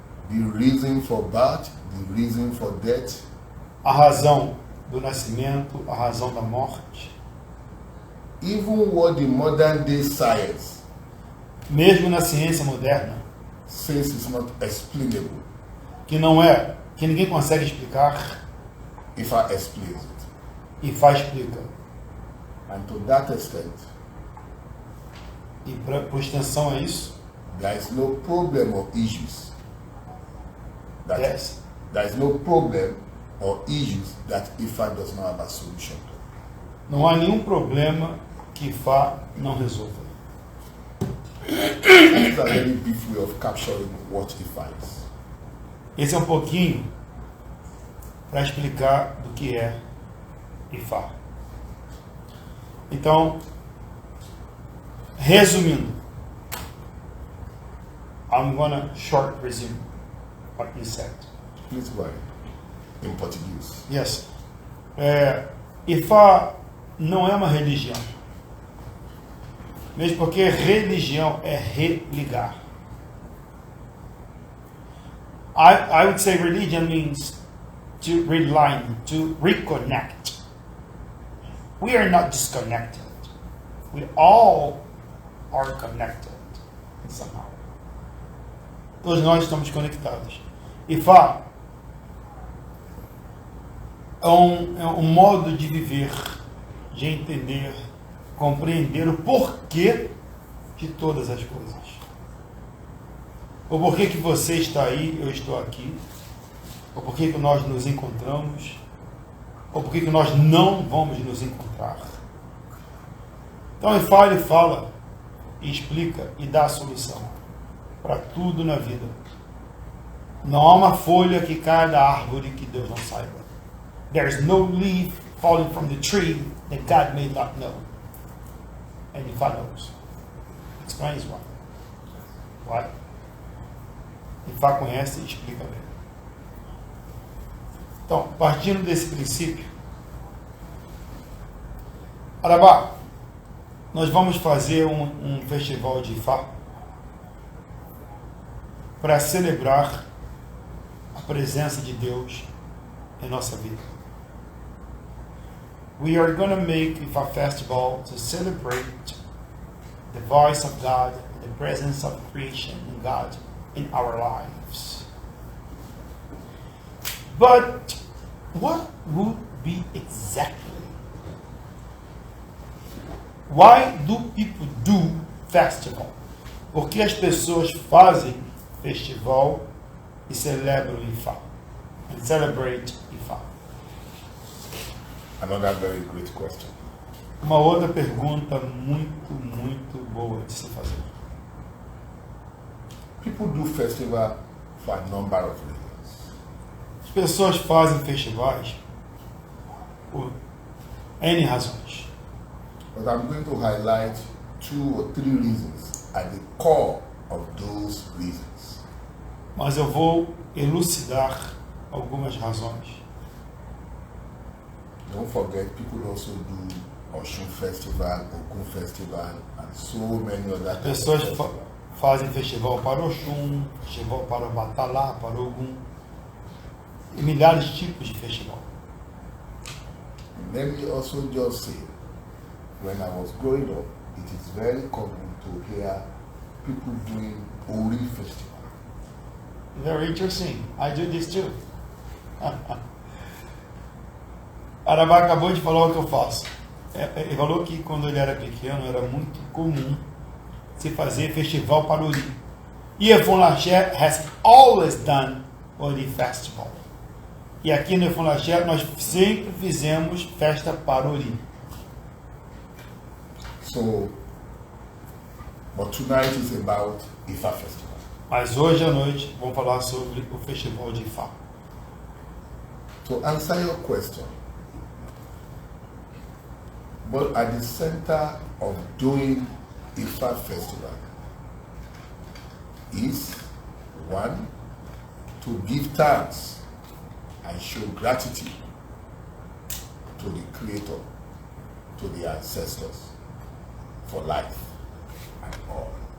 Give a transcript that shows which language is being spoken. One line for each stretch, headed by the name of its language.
English: The reason for birth, the reason for death,
Portuguese: A razão do nascimento, a razão da morte.
English: even what the modern day science
Portuguese: Mesmo na ciência moderna,
English: says is not explainable,
Portuguese: que ninguém consegue explicar,
English: Ifa explains it.
Portuguese: Ifá explica.
English: And to that extent,
Portuguese: E por extensão a isso,
English: there is no problem or issues. That yes, there is no problem or issues that Ifa does not have a solution to.
Portuguese: não há nenhum problema que Ifá não resolva.
English: That is a very brief way of capturing what Ifa is.
Portuguese: Esse é um pouquinho para explicar do que é Ifá. Então, resumindo,
English: I'm gonna short resume what you said. Please go ahead. In Portuguese.
Portuguese: Yes. Ifá não é uma religião. Mesmo porque religião é religar.
English: I would say religion means to realign, to reconnect. We are not disconnected. We all are connected somehow.
Portuguese: Todos nós estamos conectados. Ifá é um modo de viver, de entender, compreender o porquê de todas as coisas. O porquê que você está aí, eu estou aqui. O porquê que nós nos encontramos. O porquê que nós não vamos nos encontrar. Então ele fala, e explica e dá a solução para tudo na vida. Não há uma folha que cai da árvore que Deus não saiba.
English: There's no leaf falling from the tree that God may not know. And Ifá knows. Explains why. Why?
Portuguese: Ifá conhece e explica bem. Então, partindo desse princípio, Arabá, nós vamos fazer um festival de Ifá para celebrar a presença de Deus em nossa vida.
English: We are going to make Ifá festival to celebrate the voice of God, the presence of creation in God in our lives. But what would be exactly? Why do people do festival?
Portuguese: Por que as pessoas fazem festival e celebram Ifá?
English: And celebrate Ifá? Another very great question.
Portuguese: Uma outra pergunta muito boa de se fazer.
English: People do festival for a number of reasons.
Portuguese: As pessoas fazem festivais por N razões.
English: But I'm going to highlight 2 or 3 reasons at the core of those reasons.
Portuguese: Mas eu vou elucidar algumas razões.
English: don't forget, people also do Oshun Festival, Ogun Festival, and so many other types of
Portuguese: Pessoas
English: festivals.
Portuguese: fazem festival para Oxum, festival para Batalá, para Ogum, e milhares de tipos de festival.
English: Let me also just say, when I was growing up, it is very common to hear people doing Ori Festival. Very interesting. I do this too.
Portuguese: Arabá acabou de falar o que eu faço. Ele falou que quando ele era pequeno era muito comum se fazer festival para Ori.
English: E Efon Laché has always done Ori Festival.
Portuguese: E aqui no Efon Laché nós sempre fizemos festa para Ori.
English: So, but tonight is about Ifa Festival.
Portuguese: Mas hoje à noite vamos falar sobre o festival de Ifá.
English: To answer your question, but at the center of doing Ifa Festival is one, to give thanks and show gratitude to the Creator, to the ancestors for life and all.